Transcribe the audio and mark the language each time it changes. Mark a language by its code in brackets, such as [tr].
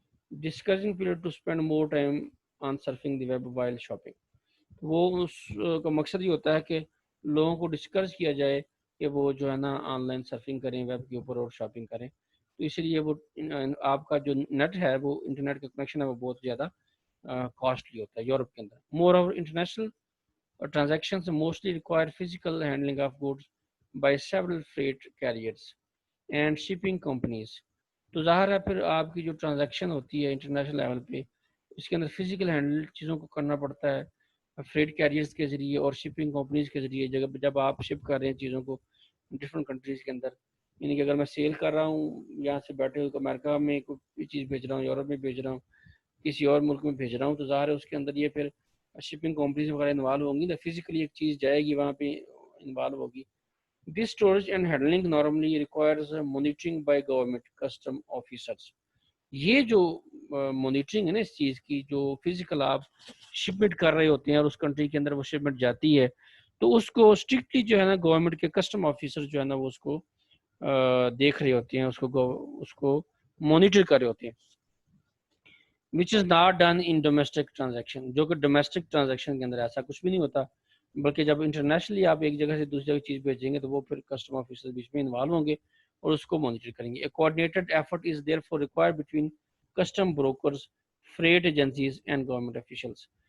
[en] Discouraging period to spend more time on surfing the web while shopping. [ur] وہ اس کا مقصد یہ ہوتا ہے کہ لوگوں کو ڈسکریج کیا جائے کہ وہ جو ہے نا آن لائن سرفنگ کریں ویب کے اوپر اور شاپنگ کریں. تو اسی لیے وہ آپ کا جو نیٹ ہے وہ انٹرنیٹ کا کنیکشن ہے وہ بہت زیادہ کاسٹلی ہوتا ہے یورپ کے اندر. [en] Moreover international transactions mostly require physical handling of goods by several freight carriers and shipping companies. [ur] تو ظاہر ہے پھر آپ کی جو ٹرانزیکشن ہوتی ہے انٹرنیشنل لیول پہ، اس کے اندر فزیکل ہینڈل چیزوں کو کرنا پڑتا ہے فریٹ کیریئرز کے ذریعے اور شپنگ کمپنیز کے ذریعے. جب آپ شپ کر رہے ہیں چیزوں کو ڈفرینٹ کنٹریز کے اندر، یعنی کہ اگر میں سیل کر رہا ہوں یہاں سے بیٹھے ہوئے امریکہ میں کوئی چیز بھیج رہا ہوں، یورپ میں بھیج رہا ہوں، کسی اور ملک میں بھیج رہا ہوں، تو ظاہر ہے اس کے اندر یہ پھر شپنگ کمپنیز وغیرہ انوالو ہوں گی نا، فزیکلی ایک چیز جائے گی وہاں پہ انوالو ہوگی. [en] This storage and handling normally requires monitoring by government custom officers. [ur] یہ جو مانیٹرنگ ہے نا اس چیز کی، جو فزیکل آپ شپمنٹ کر رہے ہوتے ہیں اور اس کنٹری کے اندر وہ شپمنٹ جاتی ہے، تو اس کو اسٹرکٹلی جو ہے نا گورنمنٹ کے کسٹم آفیسر جو ہے نا وہ اس کو دیکھ رہے ہوتے ہیں، اس کو مانیٹر کر رہے ہوتے ہیں. [en] which is not done in domestic transaction. [ur] جو کہ ڈومیسٹک ٹرانزیکشن کے اندر ایسا کچھ بھی نہیں ہوتا، بلکہ جب انٹرنیشنلی آپ ایک جگہ سے دوسری جگہ چیز بھیجیں گے تو وہ پھر کسٹم آفیسر بیچ میں انوالو ہوں گے اور اس کو مانیٹر کریں گے. [en] A coordinated effort is therefore required between custom brokers, freight agencies and government officials.